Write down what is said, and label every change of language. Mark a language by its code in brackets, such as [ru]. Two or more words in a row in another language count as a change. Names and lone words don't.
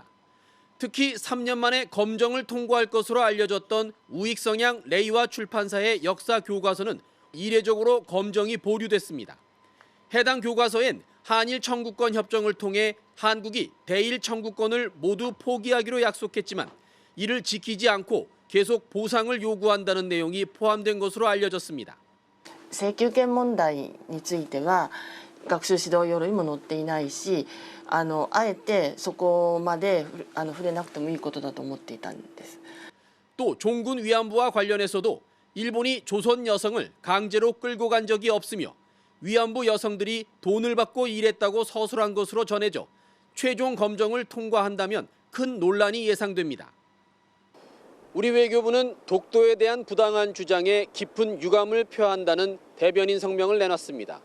[ko] 특히 3년 만에 검정을 통과할 것으로 알려졌던 우익성향 레이와 출판사의 역사 교과서는 이례적으로 검정이 보류됐습니다. 해당 교과서엔 한일 청구권 협정을 통해 한국이 대일 청구권을 모두 포기하기로 약속했지만 이를 지키지 않고 계속 보상을 요구한다는 내용이 포함된 것으로 알려졌습니다. [ja] 請求権問題については学習指導要領にも載っていないし、あえてそこまで触れなくてもいいことだと思っていたんです。 [ko] 또 종군 위안부와 관련해서도 일본이 조선 여성을 강제로 끌고 간 적이 없으며 위안부 여성들이 돈을 받고 일했다고 서술한 것으로 전해져 최종 검정을 통과한다면 큰 논란이 예상됩니다. 우리 외교부는 독도에 대한 부당한 주장에 깊은 유감을 표한다는 대변인 성명을 내놨습니다.